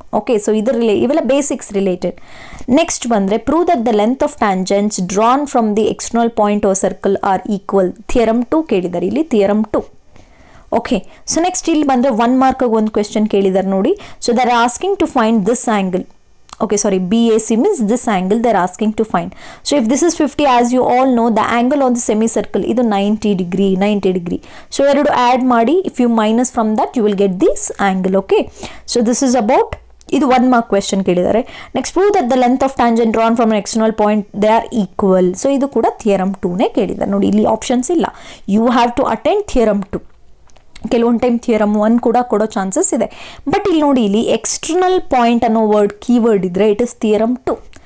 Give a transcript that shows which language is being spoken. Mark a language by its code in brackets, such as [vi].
[kn] Okay, so ಇವೆಲ್ಲ basics related. Next ಬಂದರೆ, [en] Prove that the length of tangents drawn from the external point of circle are equal. [kn] Theorem 2 ಕೇಳಿದ್ದಾರೆ ಇಲ್ಲಿ, theorem 2. Okay, so next ಇಲ್ಲಿ ಬಂದರೆ 1 ಮಾರ್ಕ್ಗೆ ಒಂದು question ಕೇಳಿದ್ದಾರೆ ನೋಡಿ. [en] So there are asking to find this angle. Okay, sorry, BAC means this angle they're asking to find. So if this is 50, as you all know, the angle on the semicircle is 90 degree. So [kn] ಎರಡು add ಮಾಡಿ, [en] if you minus from that you will get this angle. Okay, so this is about, [kn] ಇದು 1 mark question ಕೇಳಿದ್ದಾರೆ. [en] Next, prove that the length of tangent drawn from external point they are equal. [kn] So ಇದು ಕೂಡ theorem 2ನೇ ಕೇಳಿದ್ದಾರೆ. ನೋಡಿ, ಇಲ್ಲಿ options ಇಲ್ಲ, [en] You have to attend theorem 2. [kn] ಕೆಲವೊಂದು ಟೈಮ್ ಥಿಯರಮ್ 1 ಕೂಡ ಕೊಡೋ ಚಾನ್ಸಸ್ ಇದೆ. ಬಟ್ ಇಲ್ಲಿ ನೋಡಿ, ಇಲ್ಲಿ ಎಕ್ಸ್ಟರ್ನಲ್ ಪಾಯಿಂಟ್ ಅನ್ನೋ ವರ್ಡ್ ಕೀವರ್ಡ್ ಇದ್ರೆ [en] It is theorem 2.